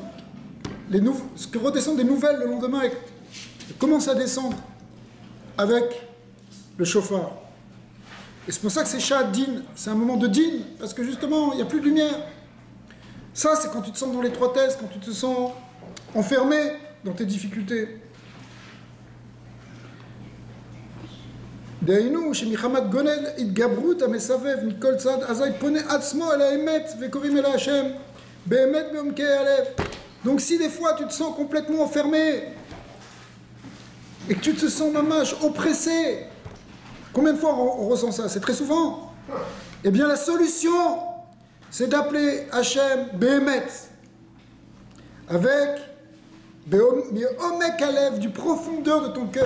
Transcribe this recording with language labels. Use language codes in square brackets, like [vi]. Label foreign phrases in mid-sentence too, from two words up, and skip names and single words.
[fr] Redescendent des nouvelles le lendemain. Elles commencent à descendre avec le chauffard. Et c'est pour ça que c'est [he] שעת דין, [fr] c'est un moment de Din, parce que justement, il n'y a plus de lumière. Ça, c'est quand tu te sens dans l'étroitesse, quand tu te sens enfermé dans tes difficultés. [he] דהיינו שמחמת גונן התגברות המסבב מכל צד, אזי פונה עצמו אל האמת וקוראים אל השם באמת בעומקי הלב. [fr] Donc si des fois tu te sens complètement enfermé et que tu te sens mamash oppressé, combien de fois on ressent ça? C'est très souvent. Eh bien la solution, c'est d'appeler Hachem Behemet, avec [he] עומק הלב, [fr] du profondeur de ton cœur.